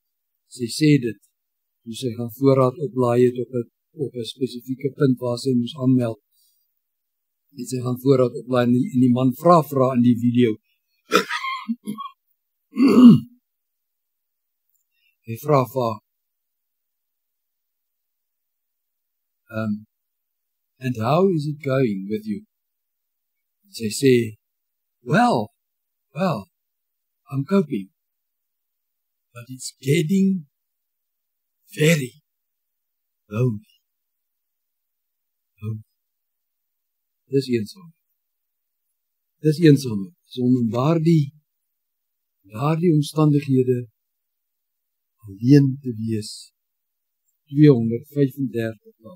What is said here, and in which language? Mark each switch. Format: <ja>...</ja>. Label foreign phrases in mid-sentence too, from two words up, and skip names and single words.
<af>Sy sê dit, toe sy gaan voorraad oplaai het op 'n spesifieke punt waar sy moes aanmeld. En sy gaan voorraad oplaai en die man vra in die video. Hy vra vir</af> <en>and how is it going with you?</en> <af>And sy sê,</af> <en>well, I'm coping, but it's getting very lonely.</en> <af>Dis eensaam. So om daardie omstandighede alleen te wees. 235 dae.</af>